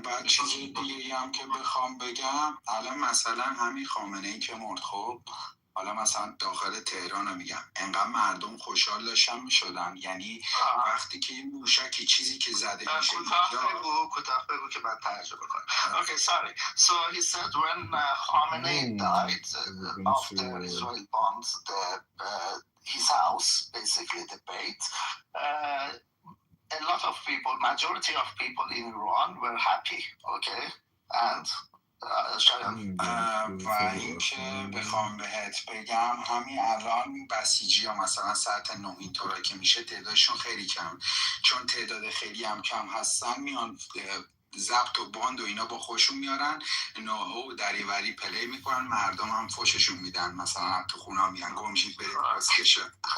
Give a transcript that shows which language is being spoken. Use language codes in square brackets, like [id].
[fa] بعد چیز دیگه هم که بخوام بگم الان مثلا همین خامنه‌ای که مرد خب حالا مثلا داخل تهران رو میگم انقدر مردم خوشحال داشتن میشدن یعنی وقتی که این موشکی چیزی که زده میشه کوتاه بگو که من ترجمه کنم. [en] Okay, sorry. So he said when Khamenei died after Israel bombed his house, basically the Beit, a lot of people, majority of people in Iran were happy, okay? And [fa] و اینکه بخوام بهت بگم همین الان بسیجی ها مثلا ساعت 9 اینطورا که میشه تعدادشون خیلی کم، چون تعداد خیلی هم کم هستن میان ضبط و باند و اینا با خودشون میارن ناهو و دریوری پلی میکنن، مردم هم فوششون میدن، مثلا تو خونه میان گمشید برید پاسکشه.